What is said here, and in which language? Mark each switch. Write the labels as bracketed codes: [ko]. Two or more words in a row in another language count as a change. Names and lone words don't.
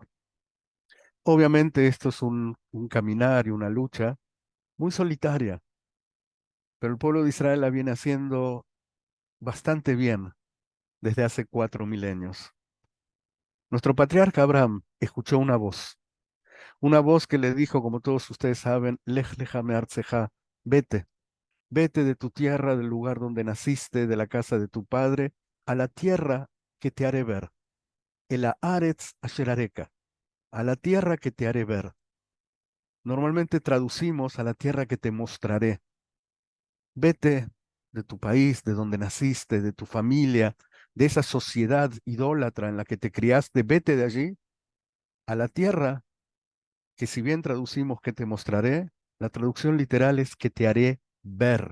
[es] Obviamente esto es un caminar y una lucha muy solitaria, pero el pueblo de Israel la viene haciendo bastante bien desde hace 4 milenios. Nuestro patriarca Abraham escuchó una voz que le dijo, como todos ustedes saben, [he] לך לך מארצך, [es] vete, vete de tu tierra, del lugar donde naciste, de la casa de tu padre, a la tierra que te haré ver. [he] אל הארץ אשר אראך, [es] a la tierra que te haré ver. Normalmente traducimos a la tierra que te mostraré. Vete de tu país, de donde naciste, de tu familia, de esa sociedad idólatra en la que te criaste, vete de allí a la tierra que si bien traducimos que te mostraré, la traducción literal es que te haré ver.